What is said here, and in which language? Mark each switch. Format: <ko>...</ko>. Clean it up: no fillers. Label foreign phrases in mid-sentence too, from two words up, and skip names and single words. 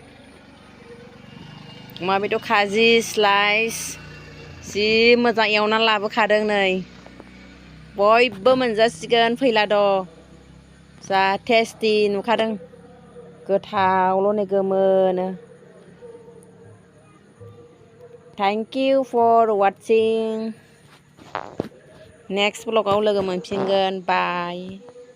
<brx>अमा बेदर खाजि स्लाइस जि मोजां एवना लाबोखादों नै बयबो मोनजासिगोन फैला द' जा टेस्टि नुखादों गोथावल' नै गोमोनो</brx> <en>Thank you for watching. Next vlog</en> <brx>आव लोगो मोनफिनगोन. Bye.</brx>